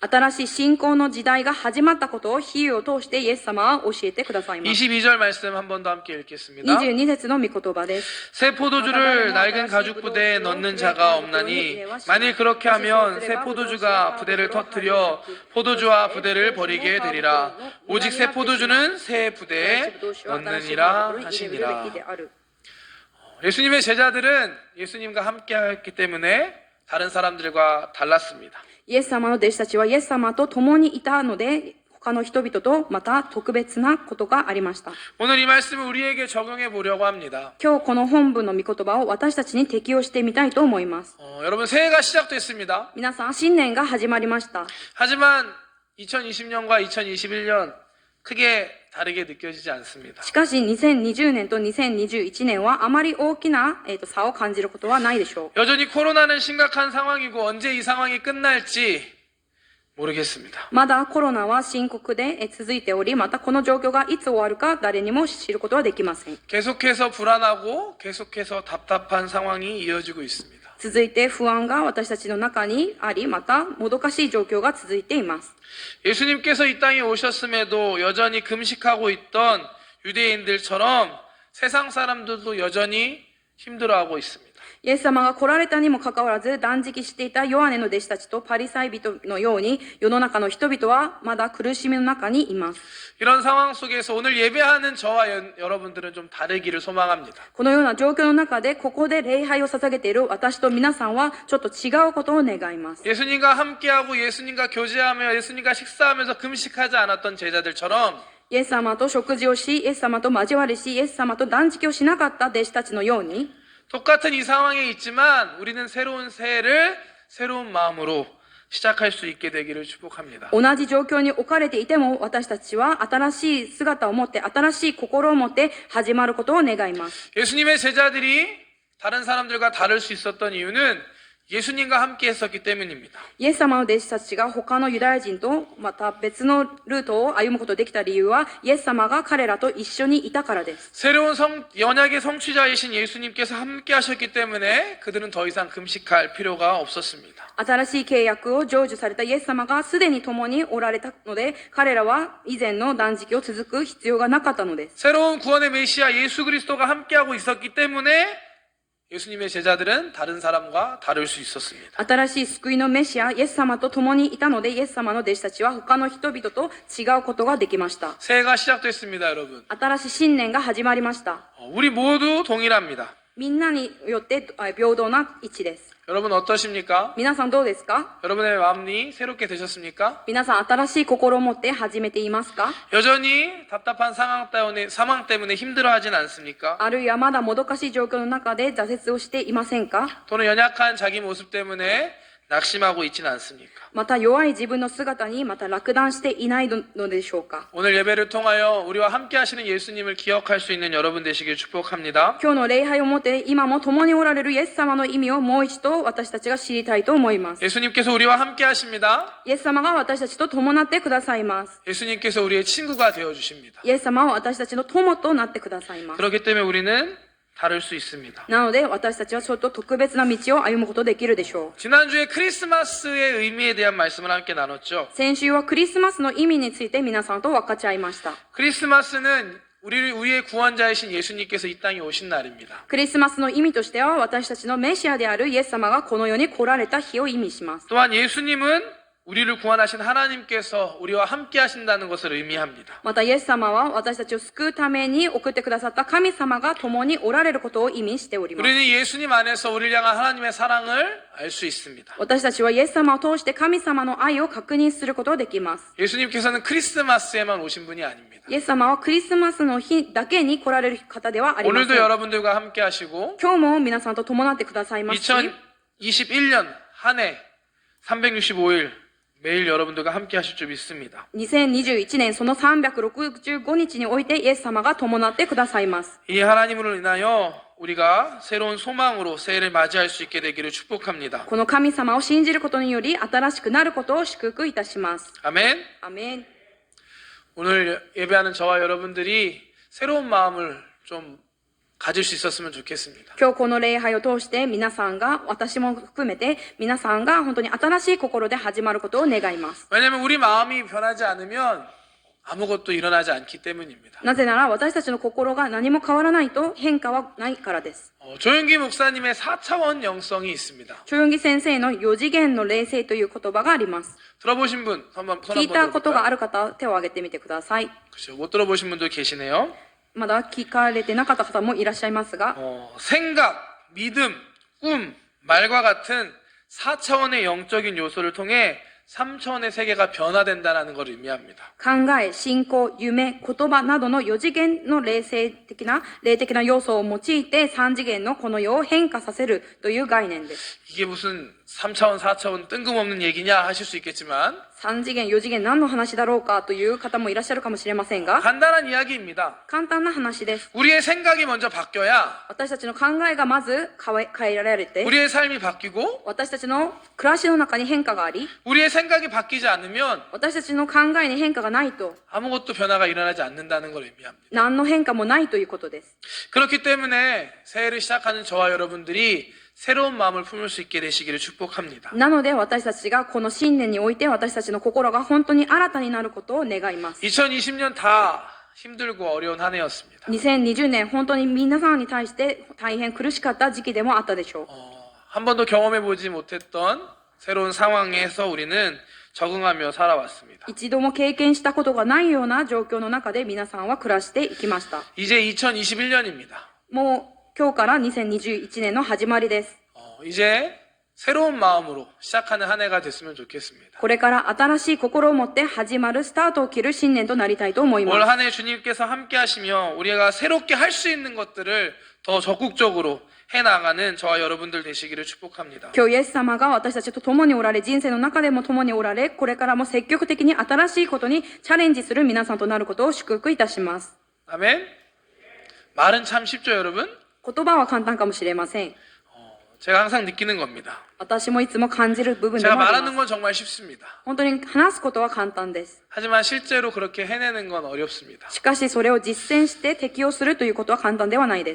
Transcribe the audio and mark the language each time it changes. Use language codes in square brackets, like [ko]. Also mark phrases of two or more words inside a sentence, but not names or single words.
[ja] 新しい信仰の時代が始まったことを比喩を通してイエス様は教えてくださいます。 [ko] 22절 말씀 한 번 더 함께 읽겠습니다. [ja] 22 節の御言葉です。 [ko] 새 포도주를 낡은 가죽 부대에 넣는 자가 없나니 만일 그렇게 하면 새 포도주가 부대를 터뜨려 포도주와 부대를 버리게 되리라. 오직 새 포도주는 새 부대에 넣느니라 하시니라. 예수님의 제자들은 예수님과 함께했기 때문에 다른 사람들과 달랐습니다. [ja] イエス様の弟子たちはイエス様と共にいたので、他の人々とまた特別なことがありました。 [ko] 오늘 이 말씀을 우리에게 적용해 보려고 합니다. [ja] 今日この本文の御言葉を私たちに適用してみたいと思います。 [ko] 여러분 새해가 시작됐습니다. [ja] 皆さん、新年が始まりました。 [ko] 하지만 2020년과 2021년 크게 다르게 느껴지지 않습니다. [ja] しかし、2020年と2021年はあまり大きな、差を感じることはないでしょう。 [ko] 여전히 코로나는 심각한 상황이고 언제 이 상황이 끝날지 모르겠습니다. [ja] まだコロナは深刻で続いており、またこの状況がいつ終わるか誰にも知ることはできません。 [ko] 계속해서 불안하고 계속해서 답답한 상황이 이어지고 있습니다. [ja] 続いて不安が私たちの中にあり、またもどかしい状況が続いています。 [ko] 예수님께서 이 땅에 오셨음에도 여전히 금식하고 있던 유대인들처럼 세상 사람들도 여전히 힘들어하고 있습니다. [ja] イエス様が来られたにもかかわらず断食していたヨハネの弟子たちとパリサイ人のように世の中の人々はまだ苦しみの中にいます。 [ko] 이런 상황 속에서 오늘 예배하는 저와 여러분들은 좀 다르기를 소망합니다. [ja] このような状況の中でここで礼拝を捧げている私と皆さんはちょっと違うことを願います。 [ko] 예수님과 함께하고 예수님과 교제하며 예수님과 식사하면서 금식하지 않았던 제자들처럼 [ja] イエス様と食事をし、イエス様と交わりし、イエス様と断食をしなかった弟子たちのように [ko] 똑같은 이 상황에 있지만 우리는 새로운 새해를 새로운 마음으로 시작할 수 있게 되기를 축복합니다. [ja] 同じ状況に置かれていても私たちは新しい姿を持って新しい心を持って始まることを願います。 [ko] 예수님의 제자들이 다른 사람들과 다를 수 있었던 이유는 예수님과 함께 했었기 때문입니다. [ja] イエス様の弟子たちが他のユダヤ人とまた別のルートを歩むことができた理由はイエス様が彼らと一緒にいたからです。 [ko] 새로운 언약의 성취자이신 예수님께서 함께 하셨기 때문에 그들은 더 이상 금식할 필요가 없었습니다. [ja] 新しい契約を成就されたイエス様がすでに共におられたので彼らは以前の断食を続く必要がなかったのです。 [ko] 새로운 구원의 메시아 예수 그리스도가 함께하고 있었기 때문에 예수님의 제자들은 다른 사람과 다를 수 있었습니다. [ja] 新しい救いのメシア、イエス様と共にいたので、イエス様の弟子たちは他の人々と違うことができました。 [ko] 새해가 시작됐습니다, 여러분. [ja] 新しい新年が始まりました。 [ko] 우리 모두 동일합니다. [ja] みんなによって平等な位置です。 [ko] 여러분 어떠십니까? [ja] 皆さんどうですか？ [ko] 여러분의 마음이 새롭게 되셨습니까? [ja] 皆さん新しい心を持って始めていますか？ [ko] 여전히 답답한 상황 때문에 힘들어하진 않습니까? [ja] あるいはまだもどかしい状況の中で挫折をしていませんか？ [ko] 또는 연약한 자기 모습 때문에 낙심하고 있지는 않습니까? [ja] また弱い自分の姿にまた落胆していないのでしょうか？ [ko] 오늘 예배를 통하여 우리와 함께 하시는 예수님을 기억할 수 있는 여러분 되시길 축복합니다. [ja] 今日の礼拝をもって今も共におられるイエス様の意味をもう一度私たちが知りたいと思います。 [ko] 예수님께서 우리와 함께 하십니다. [ja] イエス様が私たちと伴ってくださいます。 [ko] 예수님께서 우리의 친구가 되어 주십니다. [ja] イエス様は私たちの友となってくださいます。 [ko] 그렇기 때문에 우리는 다를 수 있습니다. [ja] なので私たちはちょっと特別な道を歩むことできるでしょう。 [ko] 지난주에 크리스마스의 의미에 대한 말씀을 함께 나눴죠. [ja] 先週はクリスマスの意味について皆さんと分かち合いました。 [ko] 크리스마스는 우리의 구원자이신 예수님께서 이 땅에 오신 날입니다. [ja] クリスマスの意味としては私たちのメシアであるイエス様がこの世に来られた日を意味します。 [ko] 또한 예수님은 우리를 구원하신 하나님께서 우리와 함께 하신다는 것을 의미합니다. [ja] またイエス様は私たちを救うために送ってくださった神様が共におられることを意味しております。 [ko] 우리는 예수님 안에서 우리를 향한 하나님의 사랑을 알 수 있습니다. [ja] 私たちはイエス様を通して神様の愛を確認することができます。 [ko] 예수님께서는 크리스마스에만 오신 분이 아닙니다. [ja] イエス様はクリスマスの日だけに来られる方ではありませ [ko] 오늘도 [ja] ん。 [ko] 여러분들과 함께 하시고 [ja] 今日も皆さんと伴ってくださいますし、 [ko] 2021년 한 해 365일 매일 여러분들과 함께 하실 줄 믿습니다. [ja] 2021 年その365日においてイエス様が伴ってくださいます。 [ko] 이 하나님으로 인하여 우리가 새로운 소망으로 새해를 맞이할 수 있게 되기를 축복합니다. [ja] この神様を信じることにより新しくなることを祝福いたします。 [ko] 아멘. [ja] アメン。 [ko] 오늘 예배하는 저와 여러분들이 새로운 마음을 좀 가질 수 있었으면 좋겠습니다. [ja] 今日この礼拝を通して皆さんが、私も含めて皆さんが本当に新しい心で始まることを願います。 [ko] 왜냐하면 우리 마음이 변하지 않으면 아무것도 일어나지 않기 때문입니다. [ja] なぜなら私たちの心が何も変わらないと変化はないからです。 [ko] 조윤기 목사님의 4차원 영성이 있습니다. [ja] チョヨンギ先生の4次元の霊性という言葉があります。 [ko] 들어보신 분 한번 손 [ja] 聞いた [ko] 한번 [ja] ことがあ [ko] 들어볼까요? [ja] る方、手を挙げてみてください。 [ko] 그렇죠. 못 들어보신 분도 계시네요. [ja] まだ聞かれてなかった方もいらっしゃいますが、 [ko] 생각, 믿음, 꿈, 말과 같은 4차원의 영적인 요소를 통해 3차원의 세계가 변화된다는 걸 의미합니다. [ja] 考え、信仰、夢、言葉などの4次元の霊的な要素を用いて3次元のこの世を変化させるという概念です。 [ko] 이게 무슨 3차원, 4차원 뜬금없는 얘기냐 하실 수 있겠지만 [ja] 3 次元、4次元何の話だろうかという方もいらっしゃるかもしれませんが、 [ko] 간단한 이야기입니다. [ja] 簡単な話です。 [ko] 우리의 생각이 먼저 바뀌어야 [ja] 私たちの考えがまず変えられて、 [ko] 우리의 삶이 바뀌고 [ja] 私たちの暮らしの中に変化があり、 [ko] 우리의 생각이 바뀌지 않으면 [ja] 私たちの考えに変化がないと、 [ko] 아무것도 변화가 일어나지 않는다는 걸 의미합니다. [ja] 何の変化もないということです。 [ko] 그렇기 때문에 새해를 시작하는 저와 여러분들이 새로운 마음을 품을 수 있게 되시기를 축복합니다. [ja] なので私たちがこの新年において私たちの心が本当に新たになることを願います。 [ko] 2020년 다 힘들고 어려운 한 해였습니다. [ja] 2020 年本当に皆さんに対して大変苦しかった時期でもあったでしょう。 [ko] 한 번도 경험해 보지 못했던 새로운 상황에서 우리는 적응하며 살아왔습니다. [ja] 一度も経験したことがないような状況の中で皆さんは暮らしていきました。 [ko] 이제 2021년입니다. [ja] もう今日から2021年の始まりです。 [ko] 이제 새로운 마음으로 시작하는 한 해가 됐으면 좋겠습니다. [ja] これから新しい心を持って始まるスタートを切る新年となりたいと思います。 [ko] 올 한 해 주님께서 함께 하시며 우리가 새롭게 할 수 있는 것들을 더 적극적으로 해나가는 저와 여러분들 되시기를 축복합니다. [ja] 今日イエス様が私たちと共におられ、人生の中でも共におられ、これからも積極的に新しいことにチャレンジする皆さんとなることを祝福いたします。 [ko] 아멘. 말은 참 쉽죠, 여러분? [ja] 言葉は簡単かもしれません。 [ko] 제가 항상 느끼는 겁니다. [ja] 私もいつも感じる部分で [ko] 제가 [ja] もあり [ko] 말하는 [ja] ます。 [ko] 건 정말 쉽습니다. [ja] 本当に話すことは簡単です。 [ko] 하지만 실제로 그렇게 해내는 건 어렵습니다. [ja] しかしそれを実践して適用するということは簡単ではないです。